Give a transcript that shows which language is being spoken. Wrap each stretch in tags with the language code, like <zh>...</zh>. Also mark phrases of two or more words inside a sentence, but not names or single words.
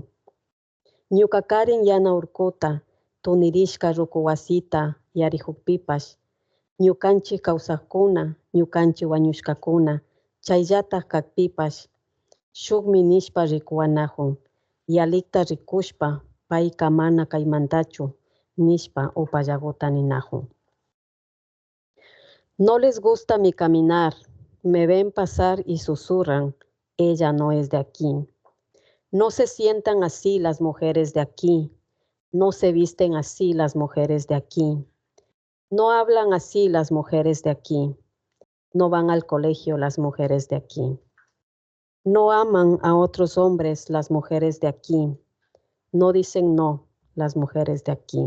<qu>Ñuka karin yana urkuta, tunirishka ruku wasita yarihukpipash. Ñukanchik kawsaqkuna, ñukanchik wañushkakuna, chayllatak kakpipash, shukmi nishpa rikuwanajun. Yalikta rikushpa, payka mana kaymantachu, nishpa upallagota ninajun.</qu> <es>No les gusta mi caminar, me ven pasar y susurran, ella no es de aquí. No se sientan así las mujeres de aquí, no se visten así las mujeres de aquí, no hablan así las mujeres de aquí, no van al colegio las mujeres de aquí, no aman a otros hombres las mujeres de aquí, no dicen no las mujeres de aquí.</es>